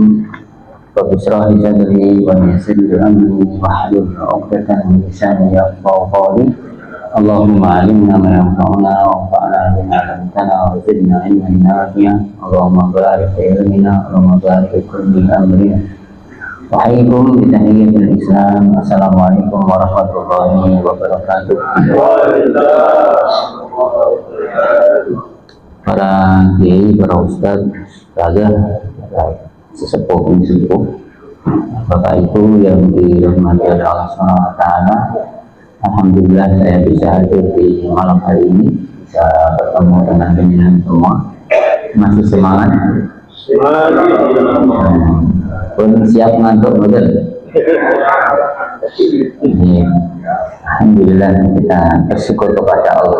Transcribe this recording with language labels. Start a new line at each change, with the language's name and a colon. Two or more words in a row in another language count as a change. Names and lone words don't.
Arabic: رب اشرح لي صدري ويسر لي أمري واحلل عقدة من لساني يفقهوا قولي. اللهم علمنا ما ينفعنا وانفعنا بما علمتنا وزدنا علما نافعا. اللهم بارك في علمنا، اللهم بارك في كل أمرنا. وأحييكم بتحية الإسلام. السلام عليكم ورحمة الله وبركاته.
Indonesian: Para kiai, para ustaz, sesepuh sesepuh, Bapak Ibu yang dirahmati oleh Allah SWT. Alhamdulillah saya bisa hadir di malam hari ini, bisa bertemu dengan pimpinan semua. Masih semangat? Belum siap ngantuk model. Alhamdulillah kita bersyukur kepada Allah.